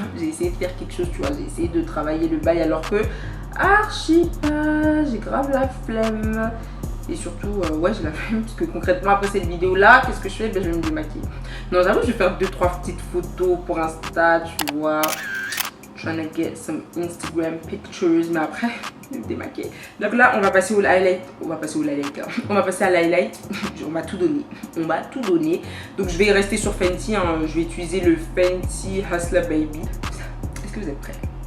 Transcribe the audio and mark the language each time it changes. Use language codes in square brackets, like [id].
[fr] J'ai essayé de faire quelque chose, tu vois, j'ai essayé de travailler le bail alors que archi pas, j'ai grave la flemme. Et surtout, ouais, j'ai la flemme parce que concrètement, après cette vidéo-là, qu'est-ce que je fais? Ben, je vais me démaquiller. Non, j'avoue, je vais faire 2-3 petites photos pour Insta, tu vois. [en] Trying to get some Instagram pictures. [fr] Mais après, je vais me démaquiller. Donc là, on va passer au highlight. On va passer à l'highlight. On m'a tout donné. Donc, je vais rester sur Fenty. Hein. Je vais utiliser le Fenty Hustler Baby. Est-ce que vous êtes prêts?